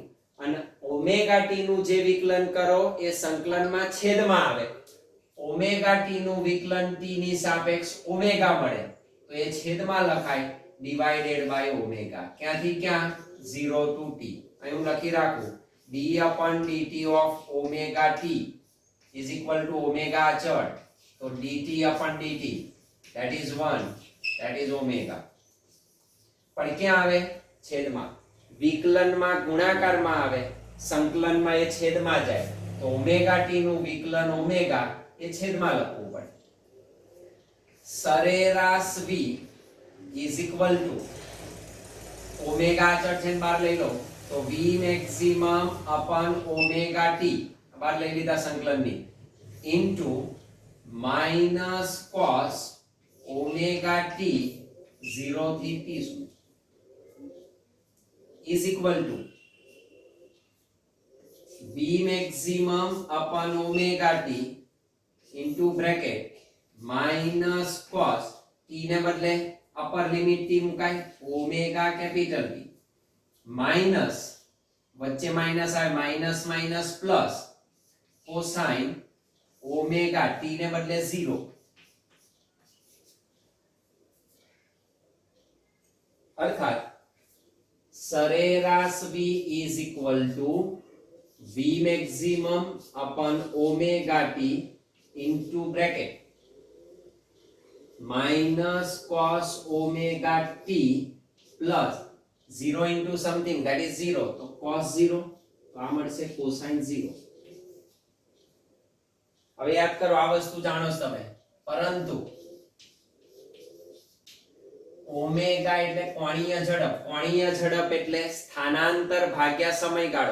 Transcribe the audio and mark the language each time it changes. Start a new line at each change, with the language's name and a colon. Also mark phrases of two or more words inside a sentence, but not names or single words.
Gujarati: અને ઓમેગા t નું જે વિકલન કરો એ સંકલનમાં છેદમાં આવે. ઓમેગા t નું વિકલન t ની સાપેક્ષ ઓમેગા મળે તો એ છેદમાં લખાય
English: divided by
Gujarati: ઓમેગા. ક્યાંથી ક્યાં? 0 to t. અહીં હું લખી રાખું
English: d upon dt of omega t is equal to omega
Gujarati: અચળ.
English: તો dt upon dt that is 1 that is omega.
Gujarati: પણ ક્યાં આવે? છેદમાં. વિકલનમાં ગુણાકારમાં આવે સંકલનમાં એ છેદમાં જાય તો ઓમેગા t નું વિકલન ઓમેગા એ છેદમાં લખવું પડે. સરેરાશ
English: v is equal to
Gujarati: ઓમેગા અચળ છે બહાર લઈ લો તો
English: v maximum upon
Gujarati: ઓમેગા t બહાર લઈ લીધા સંકલનની
English: into minus cos
Gujarati: ઓમેગા t 0 થી t સુધી
English: is equal to v maximum upon omega t into bracket minus cos t
Gujarati: ને બદલે
English: upper limit
Gujarati: t મુકાય
English: omega capital T minus
Gujarati: વચ્ચે માઈનસ આવે
English: minus minus plus cosine omega t
Gujarati: ને બદલે 0.
English: અર્થાત સરેરાશ v is equal to v maximum upon omega t into bracket minus cos omega t plus 0 into something that is 0 તો cos 0
Gujarati: તો આ મળશે
English: cosine 0.
Gujarati: હવે યાદ કરો આ વસ્તુ જાણો છો તમે પરંતુ ઓમેગા એટલે કોણીય ઝડપ એટલે સ્થાનાંતર ભાગ્યા સમયગાળો.